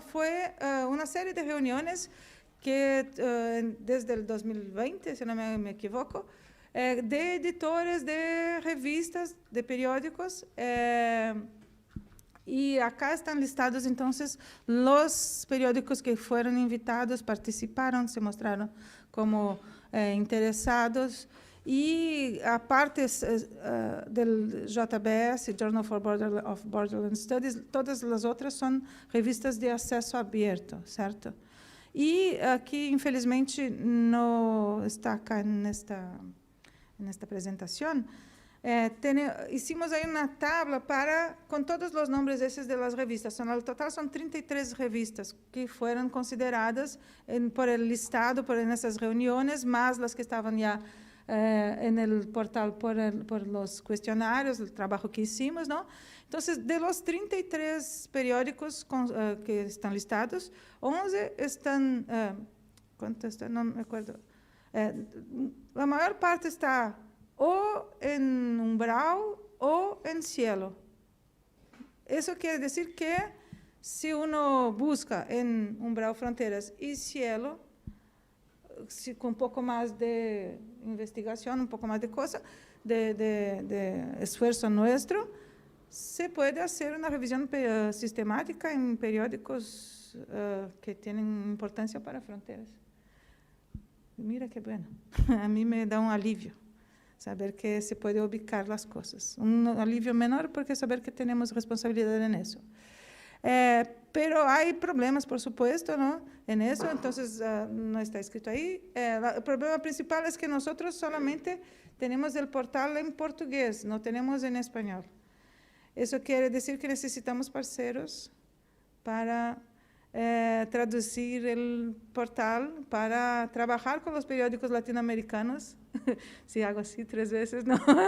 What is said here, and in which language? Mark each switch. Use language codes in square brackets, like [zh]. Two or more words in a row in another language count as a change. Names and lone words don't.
[es] Fue una serie de reuniones que desde el 2020, si no me equivoco, de editores de revistas, de periódicos, y acá están listados, entonces, los periódicos que fueron invitados, participaron, se mostraron como [pt] interessados, e a parte [es] del JBS, Journal of Borderland Studies, [pt] todas as outras são revistas de acesso aberto, certo? E aqui, infelizmente, não está acá nesta apresentação. Hicimos aí uma tabla com todos os nomes esses [es] de las revistas. [pt] No total são 33 revistas que foram consideradas [es] por el listado, [pt] por essas reuniões, mais as que estavam já [es] en portal por los cuestionarios, el trabajo que hicimos, ¿no? Entonces, de los 33 periódicos que están listados, 11 están, ¿cuántos están? No me acuerdo. La mayor parte está o en umbral o en cielo. Eso quiere decir que si uno busca en umbral, fronteras y cielo, [pt] com um pouco mais de investigação, um pouco mais de coisa, de esforço nosso, se pode fazer uma revisão sistemática em periódicos que têm importância para fronteiras. [es] Mira que bueno, [pt] a mim me dá um alívio saber que se pode ubicar as coisas. Alívio menor porque saber que temos responsabilidade nisso. [es] Pero hay problemas, por supuesto, ¿no? En eso, entonces no está escrito ahí. El problema principal es que nosotros solamente tenemos el portal en portugués, no tenemos en español. Eso quiere decir que necesitamos parceros para traducir el portal, para trabajar con los periódicos latinoamericanos Si hago así 3 veces, no.